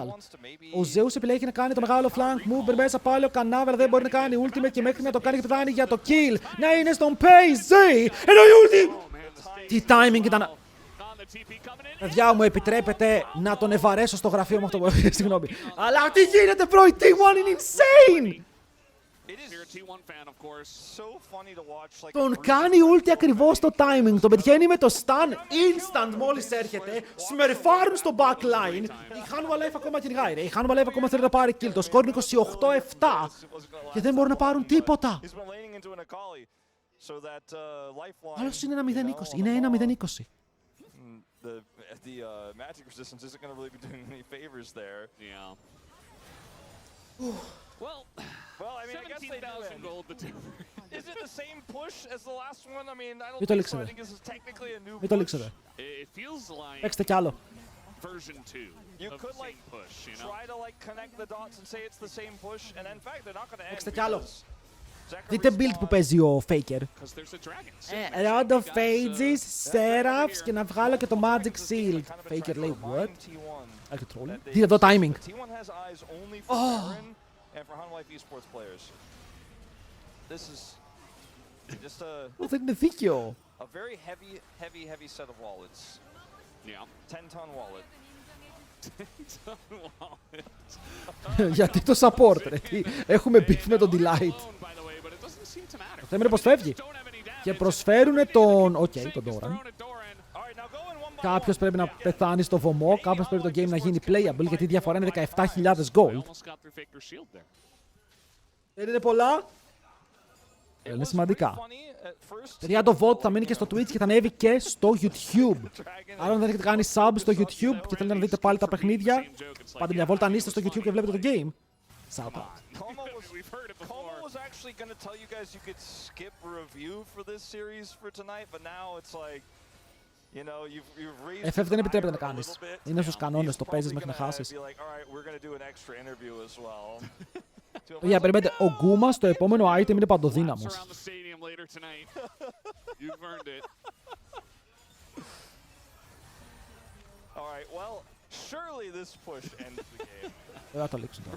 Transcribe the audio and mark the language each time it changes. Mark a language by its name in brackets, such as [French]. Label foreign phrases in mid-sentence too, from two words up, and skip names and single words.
[Greek] Ο Zeus επιλέγει να κάνει το μεγάλο [English] flank move, [Greek] μπαίνει μέσα πάλι ο Kanavi, αλλά δεν μπορεί να κάνει ultimate και μέχρι να το κάνει και πετάνει για το kill. Να είναι στον PZ! Ενώ η ulti! Τι timing ήταν! Παιδιά μου, επιτρέπετε να τον ευαρέσω στο γραφείο μου αυτό που συγγνώμη. Αλλά τι γίνεται, bro, η T1 είναι insane! [English] You're a T1 fan, of course. So funny to watch, like, [Greek] Τον κάνει ulti ακριβώς στο timing. Τον πετυχαίνει με το [English] stun instant [Greek] μόλις έρχεται. Σμερφάρουν στο backline. Η Hanwha Life ακόμα κυνηγάει. Η Hanwha Life ακόμα θέλει να πάρει kill. Το score είναι 28-7 και δεν μπορούν να πάρουν τίποτα. Άλλος είναι 1-0-20. Είναι 1-0-20. [English] The magic resistance isn't going to really be doing any favors there. Yeah. Well, I mean, I guess they do 17,000 gold. The two. Is it the same push as the last one? I mean, I don't [Greek] Μην το [English] think so. I [Greek] λήξετε. [English] think this is technically a new [Greek] Μην το [English] push. [Greek] λήξετε. [English] It feels like [Greek] Παίξτε κι άλλο. [English] version 2 You of could the like same push, you know? try to like connect the dots and say it's the same push, and in fact they're not going to end. [Greek] Παίξτε κι άλλο. Zachary Δείτε build που παίζει ο Faker. [English] Because there's a dragon. Round of Phases, [Greek] Seraphs και να βγάλω και το Magic Shield. Faker λέει what? Άρχι troll. Δείτε εδώ timing. [English] T1 has eyes only for Baron and for Hanwha Life esports players. This is just [Greek] Δεν είναι δίκαιο. [English] a very heavy set of wallets. Yeah. 10-ton wallet. [Greek] Γιατί το support ρε. Έχουμε beef με τον Delight. Το θέμα είναι πως φεύγει. Και προσφέρουν τον... Οκ, τον Doran. Κάποιος πρέπει να πεθάνει στο βωμό. Κάποιος πρέπει το game να γίνει playable. Γιατί η διαφορά είναι 17.000 gold. Δεν είναι πολλά. Είναι σημαντικά. Παιδιά, το vote θα μείνει και στο Twitch και θα ανέβει και στο YouTube. Άρα αν δεν έχετε κάνει sub στο YouTube και θέλετε να δείτε πάλι τα παιχνίδια, πάτε μια βόλτα αν είστε στο YouTube και βλέπετε το game. Sub. [English] Como was actually going to tell you guys you could skip review for this series for tonight, but now it's like, you know, you've raised [Greek] FF δεν επιτρέπεται να κάνεις. Είναι στους κανόνες, το παίζεις μέχρι να χάσεις. Για περιμένετε, ο Γκούμα στο επόμενο item είναι παντοδύναμος. Δεν θα το λήξω τώρα.